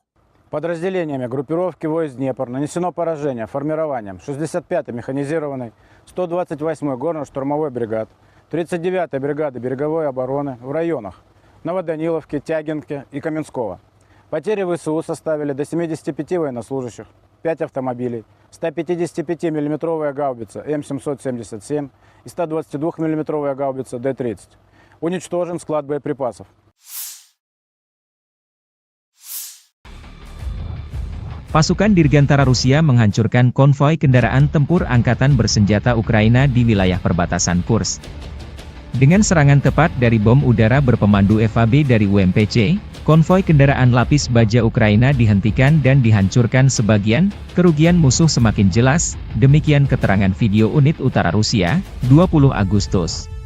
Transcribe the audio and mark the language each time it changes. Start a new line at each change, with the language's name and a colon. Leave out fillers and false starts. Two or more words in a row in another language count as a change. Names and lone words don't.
Russian: Подразделениями группировки войск «Днепр» нанесено поражение формированием 65-й механизированной, 128-й горно-штурмовой бригад, 39-й бригады береговой обороны в районах Новоданиловки, Тягинки и Каменского. Потери ВСУ составили до 75 военнослужащих, 5 автомобилей, 155 мм гаубица М777 и 122 мм гаубица Д-30. Уничтожен склад боеприпасов.
Indonesian: Pasukan Dirgantara Rusia menghancurkan konvoi kendaraan tempur angkatan bersenjata Ukraina di wilayah perbatasan Kursk. Dengan serangan tepat dari bom udara berpemandu FAB dari UMPC, konvoi kendaraan lapis baja Ukraina dihentikan dan dihancurkan sebagian, kerugian musuh semakin jelas, demikian keterangan video unit utara Rusia, 20 Agustus.